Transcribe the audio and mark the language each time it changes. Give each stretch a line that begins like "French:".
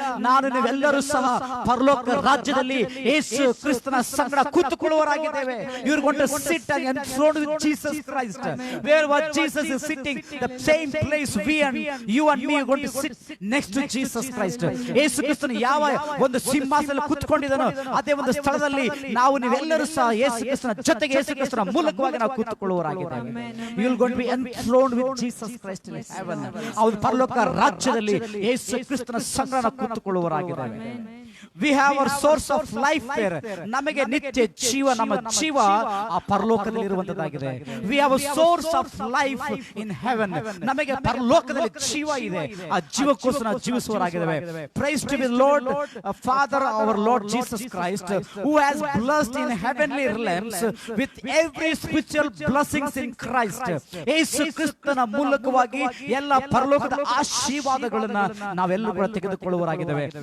Kannada: ನಾನು ನೀವೆಲ್ಲರೂ ಸಹ ಪರಲೋಕ ರಾಜ್ಯದಲ್ಲಿ ಯೇಸು ಕ್ರಿಸ್ತನ ಸಂಗಡ ಕೂತುಕೊಳ್ಳುವರಾಗಿದ್ದೇವೆ.
English: You are going to sit and enthroned with Jesus Christ. Where was Jesus is sitting, the same place we and you and me are going to sit next to Jesus Christ.
Kannada: ಯೇಸು ಕ್ರಿಸ್ತನು ಯಾವ ಒಂದು ಸಿಂಹಾಸನದಲ್ಲಿ ಕೂತ್ಕೊಂಡಿದ್ದಾನೋ ಅದೇ ಒಂದು ಸ್ಥಳದಲ್ಲಿ ನಾವು ನೀವೆಲ್ಲರೂ ಸಹ ಯೇಸು ಕ್ರಿಸ್ತನ ಜೊತೆಗೆ ಯೇಸು ಕ್ರಿಸ್ತನ ಮೂಲಕವಾಗಿ ನಾವು ಕೂತುಕೊಳ್ಳುವರಾಗಿದ್ದೇವೆ.
English: You will going to be enthroned with Jesus Christ in heaven.
Kannada: ಅವನು ಪರಲೋಕ ರಾಜ್ಯದಲ್ಲಿ ಯೇಸು ಕ್ರಿಸ್ತನ ಸಂಗಡ ಕೂತುಕೊಳ್ಳುವರಾಗಿದ್ದೇವೆ.
English: We have our source of life there.
Kannada: ನಮಗೆ ನಿತ್ಯ ಜೀವ, ನಮ್ಮ ಜೀವ ಆ ಪರಲೋಕದಲ್ಲಿ ಇರುವಂತದ್ದಾಗಿದೆ.
English: We have a source of life in heaven.
Kannada: ನಮಗೆ ಪರಲೋಕದಲ್ಲಿ ಜೀವ ಇದೆ. ಆ ಜೀವಕ್ಕೋಸ್ಕರ ನಾವು ಜೀವಿಸುವರಾಗಿದ್ದೇವೆ.
English: Praise to be Lord Father our Lord Jesus Christ, who has blessed in heavenly realms with every spiritual blessings in Christ.
Kannada: ಯೇಸು ಕ್ರಿಸ್ತನ ಮೂಲಕವಾಗಿ ಎಲ್ಲ ಪರಲೋಕದ ಆಶೀರ್ವಾದಗಳನ್ನು ನಾವೆಲ್ಲರೂ ಕೂಡ ತೆಗೆದುಕೊಳ್ಳುವರಾಗಿದ್ದೇವೆ.